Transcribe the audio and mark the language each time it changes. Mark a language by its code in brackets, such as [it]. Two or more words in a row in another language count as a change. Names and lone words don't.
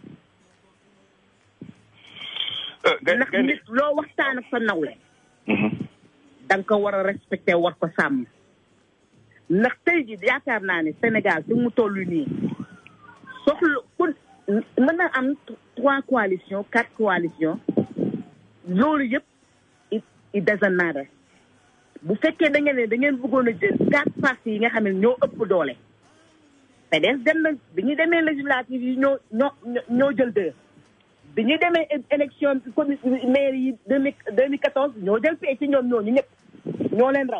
[wo] ndax nit loo waxtaan ak sa nawle da nga ko war a respecté war ko sàmm ndax tey jii yaakaar naa ne Sénégal fi mu toll nii soxla ku mën na am 3 coalitions 4 coalitions loolu yëpp [en] it doesn't matter [wo] bu fekkee da ngeen bëggoon a jël 4 partis yi nga xam ne ñoo ëpp doole PDS dem na bi ñu demee législative yi ñoo jël 2 bi ñu demee [fr] élection maire [wo] yi 2014 ñoo jël pee ci ñoom ñooñu ñëpp ñoo leen raw.